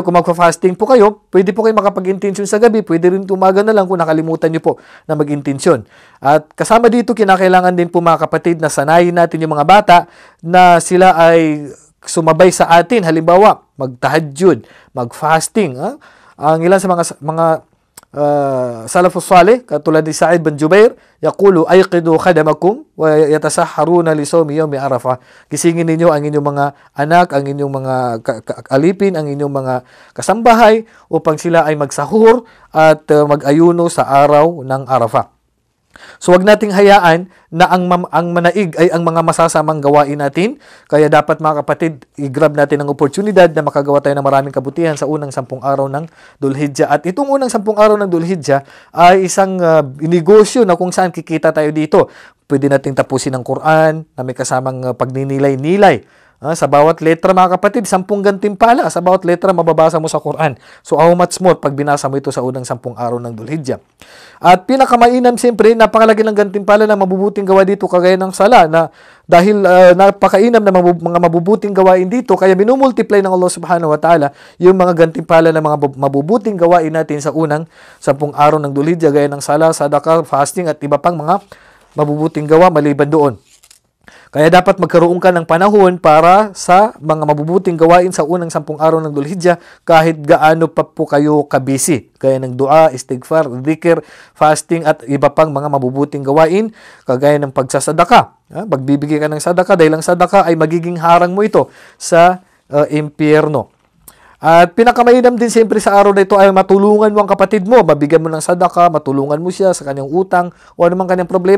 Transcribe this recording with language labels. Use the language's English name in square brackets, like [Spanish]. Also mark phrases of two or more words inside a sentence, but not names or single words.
[Filipino] Kung magfa-fasting po kayo, pwede po kayo makapag-intensyon sa gabi. Pwede rin tumaga na lang kung nakalimutan nyo po na mag-intensyon. At kasama dito, kinakailangan din po mga kapatid na sanayin natin yung mga bata na sila ay sumabay sa atin. Halimbawa, mag-tahajjud, mag-fasting. Ang ilan sa mga [Arabic] السلف الصالح [Filipino] katulad ni [Arabic] Sa'id bin Jubair, يقول أيقظوا خدمكم ويتسحرون لصوم يوم عرفة. [Filipino] Gisingin ninyo ang inyong mga anak, ang inyong mga alipin, ang inyong mga kasambahay upang sila ay magsahur at mag-ayuno sa araw ng Arafah. So wag nating hayaan na ang manaig ay ang mga masasamang gawain natin. Kaya dapat mga kapatid, i-grab natin ang oportunidad na makagawa tayo ng maraming kabutihan sa unang 10 araw ng Dhul-Hijjah. At itong unang 10 araw ng Dhul-Hijjah ay isang negosyo na kung saan kikita tayo dito. Pwede nating tapusin ang Quran na may kasamang pagninilay-nilay. Sa bawat letra mga kapatid, 10 gantimpala. Sa bawat letra mababasa mo sa Quran. [English] So how much more [Filipino] pag binasa mo ito sa unang 10 araw ng Dhul-Hijjah. At pinakamainam siyempre, napakalaki ng gantimpala na mabubuting gawa dito kagaya ng sala na dahil napakainam na mga mabubuting gawain dito, kaya minumultiply ng Allah [Arabic] سبحانه وتعالى [Filipino] yung mga gantimpala na mga mabubuting gawain natin sa unang 10 araw ng Dhul-Hijjah gaya ng sala, sadaqah, fasting at iba pang mga mabubuting gawa maliban doon. Kaya dapat magkaroon ka ng panahon para sa mga mabubuting gawain sa unang 10 araw ng Dhul-Hijjah kahit gaano pa po kayo kabisi. Kaya ng dua, istighfar, dhikr, fasting at iba pang mga mabubuting gawain kagaya ng pagsasadaka. Magbibigay ka ng sadaka dahil ang sadaka ay magiging harang mo ito sa impyerno. At pinakamainam din siyempre sa araw na ito ay matulungan mo ang kapatid mo, mabigyan mo ng sadaka, matulungan mo siya sa kanyang utang o anumang kanyang problema.